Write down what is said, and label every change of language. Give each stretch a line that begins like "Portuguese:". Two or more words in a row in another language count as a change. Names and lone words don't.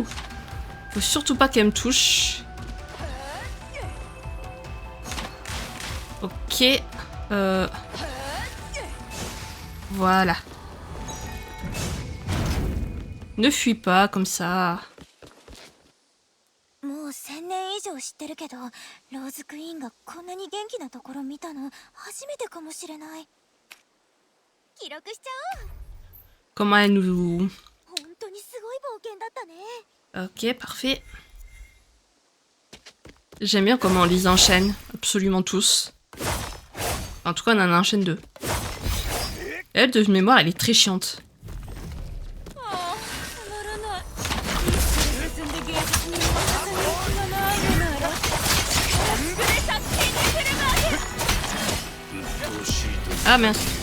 French: Faut surtout pas qu'elle me touche. Ok. Voilà. Ne fuis pas comme ça.
Japanese: もう1000年以上知ってるけど、ローズクイーンがこんなに元気なところ見たの初めてかもしれない。記録しちゃおう。
French: Comment elle nous...
Japanese: 本当にすごい冒険だったね。
French: Ok, parfait. J'aime bien comment on les enchaîne, absolument tous. En tout cas, on en enchaîne deux. Elle, de mémoire, elle est très chiante. Ah mince.